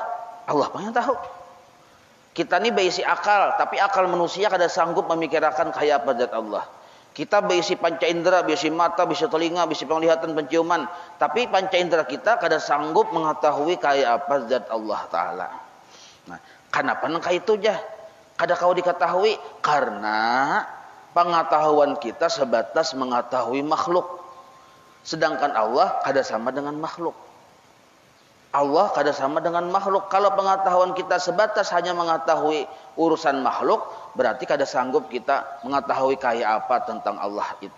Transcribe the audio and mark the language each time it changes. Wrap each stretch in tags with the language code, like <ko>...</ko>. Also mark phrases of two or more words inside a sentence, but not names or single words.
<bjn>Allah yang tahu. Kita ini berisi akal, tapi akal manusia kada sanggup memikirkan kayak apa zat Allah. Kita berisi panca indera, berisi mata, berisi telinga, berisi penglihatan, penciuman. Tapi panca indera kita kada sanggup mengetahui kayak apa zat Allah Ta'ala. Nah, kenapa nang kayak itu jah? Kada kau diketahui karena pengetahuan kita sebatas mengetahui makhluk. Sedangkan Allah kada sama dengan makhluk. Allah kada sama dengan makhluk. Kalau pengetahuan kita sebatas hanya mengetahui urusan makhluk, berarti kada sanggup kita mengetahui kayak apa tentang Allah itu.</bjn>